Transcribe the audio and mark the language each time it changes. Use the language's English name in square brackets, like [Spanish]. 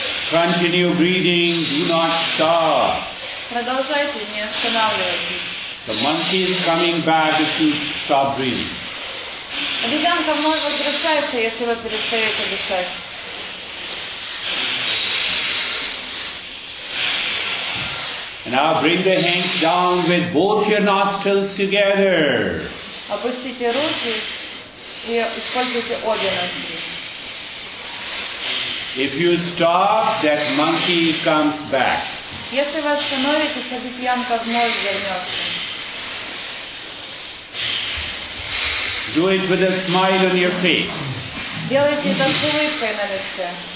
[English] Continue breathing, do not stop. [Russian] Продолжайте, не останавливайтесь. [English] The monkey is coming back if you stop breathing. [Russian] Обезьянка вновь возвращается, если вы перестаете дышать. [English] Now bring the hands down with both your nostrils together. [Russian] Опустите руки и используйте обе ноздри. [English] If you stop, that monkey comes back. [Russian] Если вы остановитесь, обезьянка вновь вернется. [English] Do it with a smile on your face. [Russian] Делайте это с улыбкой на лице.